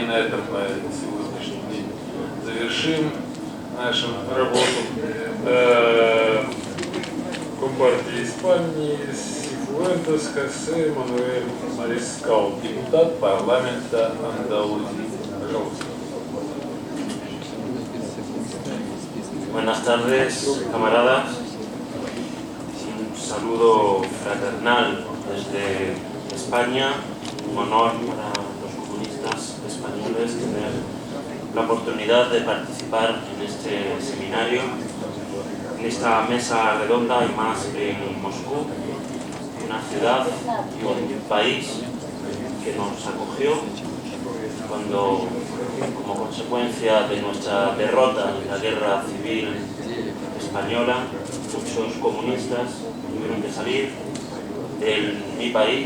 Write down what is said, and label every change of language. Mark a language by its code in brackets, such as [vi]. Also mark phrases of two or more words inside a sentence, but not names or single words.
[ru] На этом мы сегодняшний день завершим нашу работу. Компартии Испании Сифуэнтес Хосе Мануэль Марискал, депутат парламента Андалузии. Пожалуйста. [es] Buenas tardes, camaradas. Un saludo fraternal desde España. Un honor para los comunistas españoles tener la oportunidad de participar en este seminario, en esta mesa redonda y más en Moscú, una ciudad y un país que nos acogió cuando, como consecuencia de nuestra derrota en la guerra civil española, muchos comunistas tuvieron que salir de mi país.